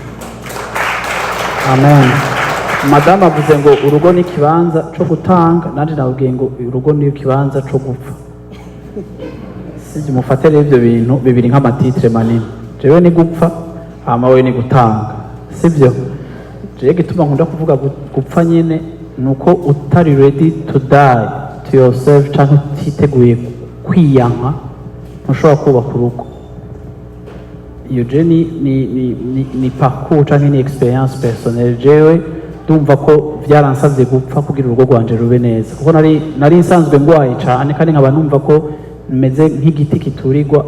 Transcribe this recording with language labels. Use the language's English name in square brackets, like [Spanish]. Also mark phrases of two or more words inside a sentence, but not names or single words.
[Rundi] amen madama avuze ngo urugo ni kibanza cyo gutanga nanje nabwiye ngo urugo ni kibanza cyo gupfa sije mufatire ibyo bintu bibiri nk'amatitre manini jewe ni gupfa hama we ni gutanga sibyo jewe gituma nkunda kuvuga gupfa nyene nuko utari [English] ready to die to yourself [Rundi] canke utiteguye kwiyanka ntushobora kubaka urugo. Iyo je ni parcours canke ni [French] experience personnelle [Rundi] jewe ndumva ko byaransabye gupfa kugira urugo rwanje rube neza, kuko nari nsanzwe ngwaye cane kandi nkaba numva ko meze nk'igiti kiturirwa.